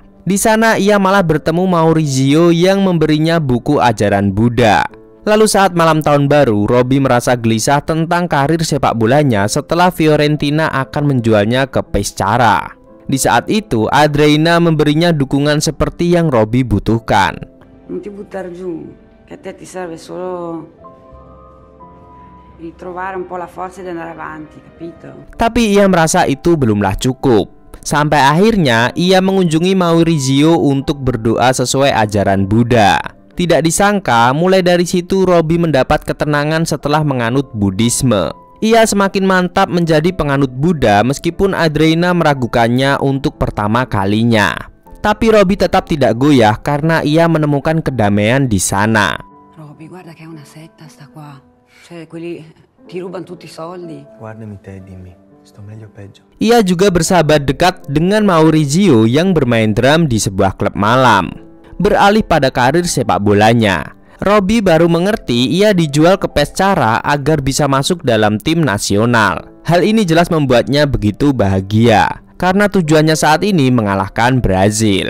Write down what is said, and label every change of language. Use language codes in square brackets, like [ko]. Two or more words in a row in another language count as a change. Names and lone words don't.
[id] Di sana ia malah bertemu Maurizio yang memberinya buku ajaran Buddha. Lalu saat malam tahun baru, Robby merasa gelisah tentang karir sepak bolanya setelah Fiorentina akan menjualnya ke Pescara. Di saat itu, Andreina memberinya dukungan seperti yang Robby butuhkan. [it] Non ti buttare giù, che a te ti serve solo ritrovare un po' la forza di andare avanti, capito? [id] Tapi ia merasa itu belumlah cukup. Sampai akhirnya ia mengunjungi Maurizio untuk berdoa sesuai ajaran Buddha. Tidak disangka, mulai dari situ Robby mendapat ketenangan setelah menganut Buddhisme. Ia semakin mantap menjadi penganut Buddha meskipun Andreina meragukannya untuk pertama kalinya. Tapi Robby tetap tidak goyah karena ia menemukan kedamaian di sana. [it] Robby, guarda che è una setta sta qua. Cioè, quelli ti rubano tutti i soldi. Guardami te e dimmi, sto meglio o peggio? [id] Ia juga bersahabat dekat dengan Maurizio yang bermain drum di sebuah klub malam. Beralih pada karir sepak bolanya, Robby baru mengerti ia dijual ke Pescara agar bisa masuk dalam tim nasional. Hal ini jelas membuatnya begitu bahagia karena tujuannya saat ini mengalahkan Brazil.